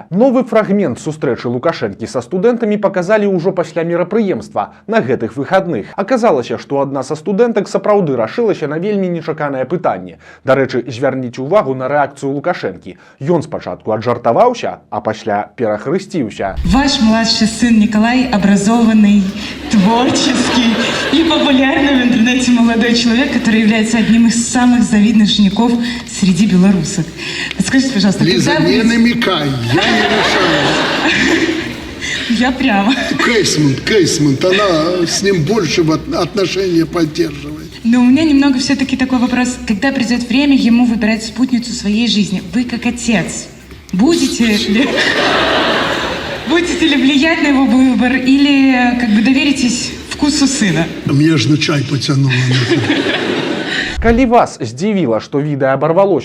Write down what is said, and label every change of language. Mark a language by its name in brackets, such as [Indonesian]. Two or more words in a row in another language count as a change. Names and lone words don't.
[Belarusian] Новы фрагмент сустрэчы Лукашэнкі са студэнтамі паказалі ўжо пасля мерапрыемства на гэтых выхадных. Аказалася, што адна са студэнтак сапраўды рашылася на вельмі нечаканае пытанне. Дарэчы, звярніце ўвагу на рэакцыю Лукашэнкі. Ён спачатку аджартаваўся, а пасля перахрысціўся. [Russian] Ваш младший сын Николай образованный, творческий и популярный в интернете молодой человек, который является одним из самых завидных женихов среди белорусок. Скажите, пожалуйста, Лиза, когда не вы... намекай, я не решаю. Я прямо. Кейсмент, она с ним больше отношения поддерживает. Но у меня немного все-таки такой вопрос. Когда придет время ему выбирать спутницу своей жизни, вы как отец будете ли влиять на его выбор или как бы доверитесь вкусу сына? Мне же на чай потянуло. [Belarusian] Калі вас здзівіла, што відэа абарвалося